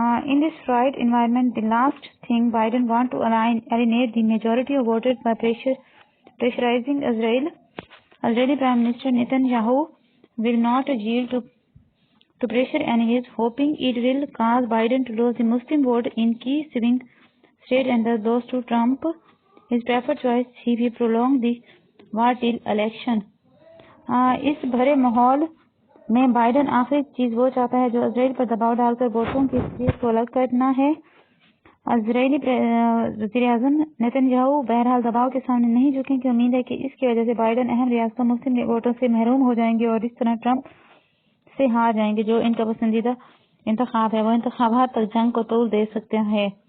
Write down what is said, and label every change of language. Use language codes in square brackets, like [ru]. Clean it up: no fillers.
[en] In this fried environment the last thing Biden want to alienate the majority of voters by pressurising Israel. Israeli prime minister Netanyahu will not yield to pressure and he is hoping it will cause Biden to lose the Muslim vote in key swing state and thus lose to Trump his preferred choice if he prolong the war till election. [hi] इस भरे माहौल में Biden आखिरी चीज वो चाहता है जो इजराइल पर दबाव डालकर वोटों की स्थिति को अलग करना है। इजरायली वज़ीर-ए-आज़म नेतन्याहू बहरहाल दबाव के सामने नहीं झुकेंगे। उम्मीद है कि इसकी वजह से बाइडन अहम रियासतों मुस्लिम वोटों से महरूम हो जाएंगे और इस तरह ट्रंप से हार जाएंगे जो इनका पसंदीदा इंतखाब है। वो इंतखाबात तक जंग को तूल दे सकते हैं।